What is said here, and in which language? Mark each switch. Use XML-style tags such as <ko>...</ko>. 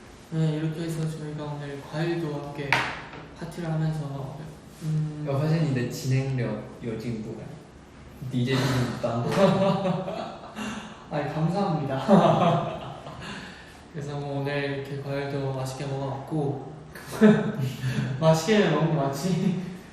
<ko>네, 이렇게 해서 저희가 오늘 과일도 함께 파티를 하면서</ko> <zh>我发现你的</zh> <ko>진행력</ko> <zh>有进步了，DJ进步当多。</zh> <ko>아이 감사합니다. 그래서 뭐 오늘 이렇게 과일도 맛있게 먹어봤고 맛있게 먹는 거 맞지?</ko>